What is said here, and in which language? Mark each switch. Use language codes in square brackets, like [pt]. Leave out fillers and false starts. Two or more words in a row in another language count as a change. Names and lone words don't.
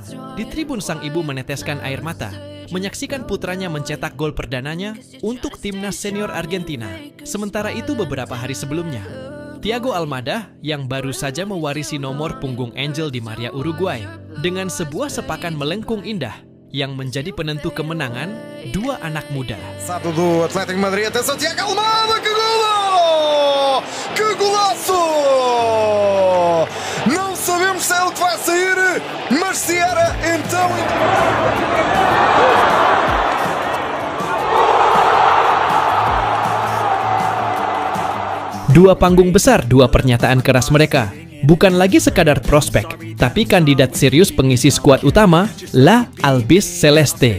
[id] Di tribun sang ibu meneteskan air mata menyaksikan putranya mencetak gol perdananya untuk timnas senior Argentina. Sementara itu beberapa hari sebelumnya, Thiago Almada yang baru saja mewarisi nomor punggung Angel Di Maria Uruguay dengan sebuah sepakan melengkung indah yang menjadi penentu kemenangan dua anak muda. [pt] Satu do Atlético Madrid, atenção Thiago Almada, que golo! Que golaço! Não sabemos se é ele que vai sair, mas se era, então... [id] Dua panggung besar, dua pernyataan keras mereka. Bukan lagi sekadar prospek, tapi kandidat serius pengisi skuad utama, La Albis Celeste.